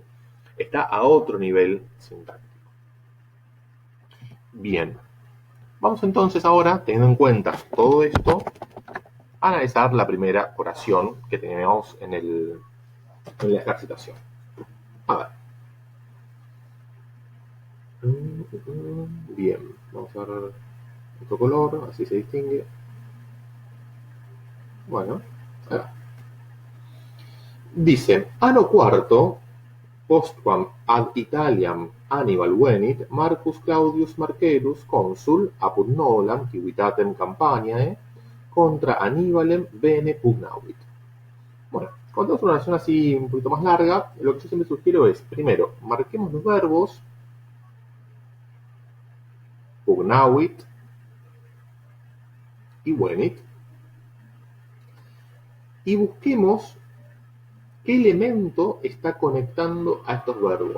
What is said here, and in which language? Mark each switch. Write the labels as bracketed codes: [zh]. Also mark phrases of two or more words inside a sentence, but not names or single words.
[es] Está a otro nivel sintáctico. Bien, vamos entonces ahora, teniendo en cuenta todo esto, a analizar la primera oración que tenemos en la ejercitación. A ver. Bien, vamos a ver otro color, así se distingue. Bueno, ahí va. Dice, [la] anno quarto, postquam ad Italiam Hannibal venit, Marcus Claudius Marcellus consul apud nollam civitatem Campaniae contra Annibalem bene pugnavit. [es] Bueno, cuando es una oración así un poquito más larga, lo que yo siempre sugiero es, primero, marquemos los verbos pugnavit y venit y busquemos qué elemento está conectando a estos verbos.